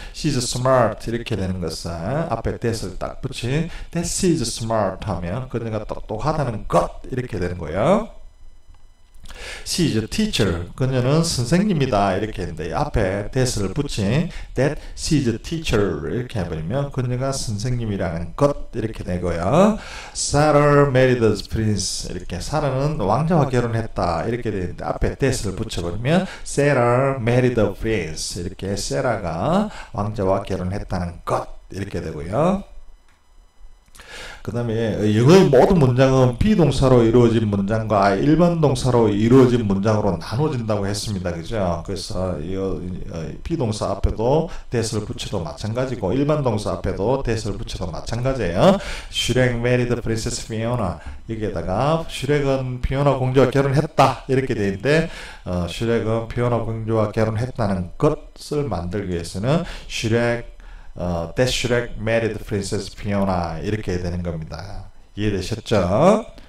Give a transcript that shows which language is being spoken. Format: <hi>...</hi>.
<en>She's smart</en> <ko>이렇게 되는 것은 앞에 that을 딱 붙인</ko> <en>that she's smart</en> <ko>하면 그녀가 똑똑하다는 것 이렇게 되는 거예요.</ko> <en>She is a teacher.</en> <ko>그녀는 선생님이다. 이렇게 했는데 앞에 that을 붙인</ko> <en>that she is a teacher</en> <ko>이렇게 해버리면 그녀가 선생님이라는 것 이렇게 되고요.</ko> <en>Sarah married the prince.</en> <ko>이렇게 사라는 왕자와 결혼했다. 이렇게 되는데 앞에 that을 붙여버리면</ko> <en>Sarah married the prince.</en> <ko>이렇게 Sarah가 왕자와 결혼했다는 것 이렇게 되고요. 그 다음에 영어의 모든 문장은 비동사로 이루어진 문장과 일반 동사로 이루어진 문장으로 나눠진다고 했습니다. 그죠? 그래서 이 비동사 앞에도 that을 붙여도 마찬가지고 일반 동사 앞에도 that을 붙여도 마찬가지예요.</ko> <en>슈렉 married princess Fiona.</en> <ko>여기에다가 슈렉은 피오나 공주와 결혼했다 이렇게 되어 있는데 슈렉은 피오나 공주와 결혼했다는 것을 만들기 위해서는 슈렉</ko> <en>that Shrek married Princess Fiona</en> <ko>이렇게 되는 겁니다. 이해되셨죠?</ko>